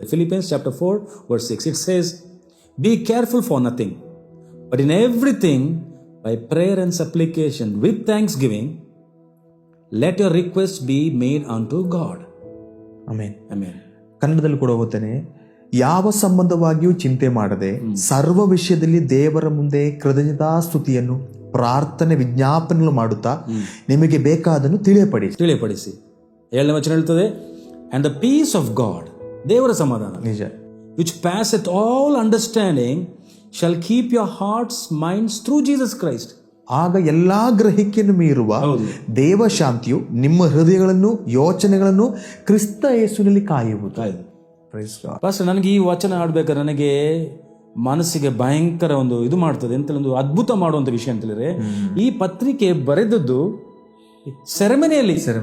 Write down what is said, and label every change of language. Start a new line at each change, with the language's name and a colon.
English: Philippians chapter 4:6 it says, "Be careful for nothing, but in everything by prayer and supplication with thanksgiving let your requests be made unto God."
Kannada: Amen.
English: Amen.
Kannada: ಕನ್ನಡದಲ್ಲಿ ಕೂಡ ಹೋಗ್ತಾನೆ. ಯಾವ ಸಂಬಂಧವಾಗಿಯೂ ಚಿಂತೆ ಮಾಡದೆ ಸರ್ವ ವಿಷಯದಲ್ಲಿ ದೇವರ ಮುಂದೆ ಕೃತಜ್ಞತಾಸ್ತುತಿಯನ್ನು ಪ್ರಾರ್ಥನೆ ವಿಜ್ಞಾಪನೆಗಳು ಮಾಡುತ್ತಾ ನಿಮಗೆ ಬೇಕಾದನ್ನು ತಿಳಿಯಪಡಿಸಿ. 7ನೇ ವಚನ ಹೇಳ್ತದೆ,
English: and the peace of God,
Kannada: ದೇವರ ಸಮಾಧಾನ, ನಿಜ,
English: which passeth all understanding shall keep your hearts minds through Jesus Christ.
Kannada: ಆಗ ಎಲ್ಲಾ ಗ್ರಹಿಕೆಯನ್ನು ಮೀರುವ ದೇವ ಶಾಂತಿಯು ನಿಮ್ಮ ಹೃದಯಗಳನ್ನು ಯೋಚನೆಗಳನ್ನು ಕ್ರಿಸ್ತ ಯೇಸುವಿನಲ್ಲಿ ಕಾಯುವುದು. ಫಸ್ಟ್ ನನಗೆ ಈ ವಚನ ಆಡ್ಬೇಕಾದ್ರೆ ನನಗೆ ಮನಸ್ಸಿಗೆ ಭಯಂಕರ ಒಂದು ಇದು ಮಾಡ್ತದೆ ಅಂತ ಒಂದು ಅದ್ಭುತ ಮಾಡುವಂತ ವಿಷಯ ಅಂತ ಹೇಳಿದ್ರೆ, ಈ ಪತ್ರಿಕೆ ಬರೆದದ್ದು ಸೆರೆಮನಿಯಲ್ಲಿ